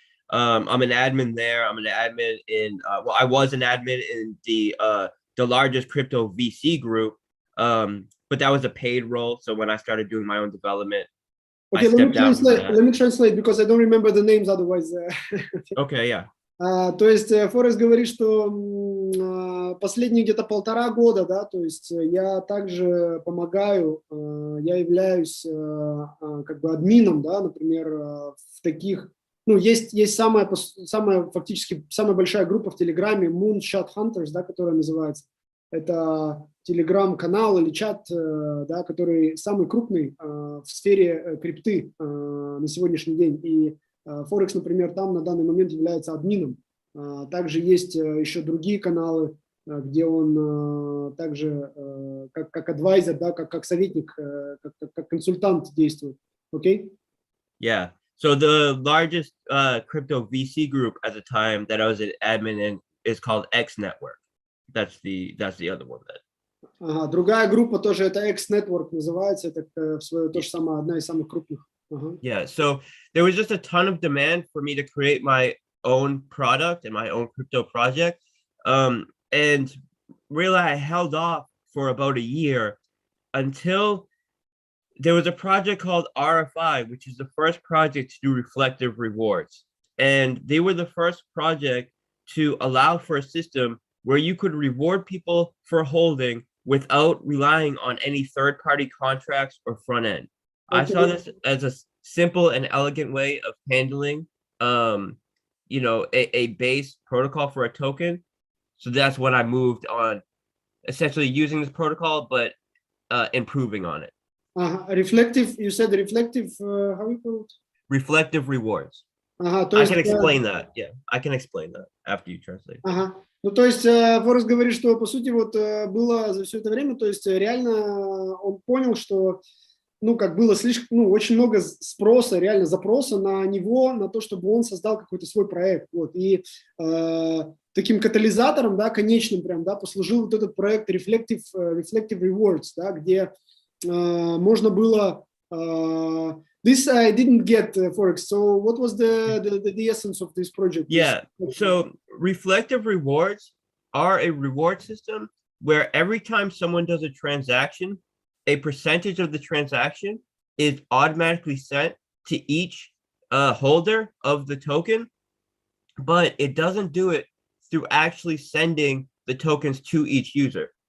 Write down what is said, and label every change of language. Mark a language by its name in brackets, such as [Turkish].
[English] I'm an admin there. I'm an admin in well, I was an admin in the largest crypto VC group, but that was a paid role. So when I started doing my own development, Okay, I stepped down from that. Let me translate, because I don't remember the names otherwise. Okay, yeah. [Russian] То есть Форекс говорит, что последние где-то 1,5 года, да, то есть я также помогаю, я являюсь как бы админом, да, например, в таких, ну, есть самая фактически самая большая группа в Телеграме, Moonshot Hunters, да, которая называется. Это телеграм-канал или чат, да, который самый крупный в сфере крипты на сегодняшний день. И Forex, например, там на данный момент является админом. Также есть еще другие каналы, где он также как адвайзер, да, как советник, как консультант действует. [English] Okay? Yeah. So the largest crypto VC group at the time that I was an admin in is called X Network. That's the other one. [Russian] Ага, другая группа тоже, это X Network называется, это то же самое, одна из самых крупных. [English] Yeah, so there was just a ton of demand for me to create my own product and my own crypto project. And really, I held off for about a year until there was a project called RFI, which is the first project to do reflective rewards. And they were the first project to allow for a system where you could reward people for holding without relying on any third-party contracts or front end. Okay. I saw this as a simple and elegant way of handling, you know, a base protocol for a token. So that's when I moved on, essentially using this protocol, but improving on it. Reflective, you said reflective, how you call it? Reflective rewards. I can explain that. Yeah, I can explain that after you translate. [Russian] Ну, то есть Форекс говорит, что, по сути, вот было за все это время, то есть реально он понял, что, ну, как было слишком, ну, очень много спроса, реально запроса на него, на то, чтобы он создал какой-то свой проект, вот, и таким катализатором, да, конечным прям, да, послужил вот этот проект Reflective Rewards, да, где можно было [English] this I didn't get, Forex. So what was the essence of this project? Yeah, so reflective rewards are a reward system where every time someone does a transaction, a percentage of the transaction is automatically sent to each holder of the token, but it doesn't do it through actually sending the tokens to each user.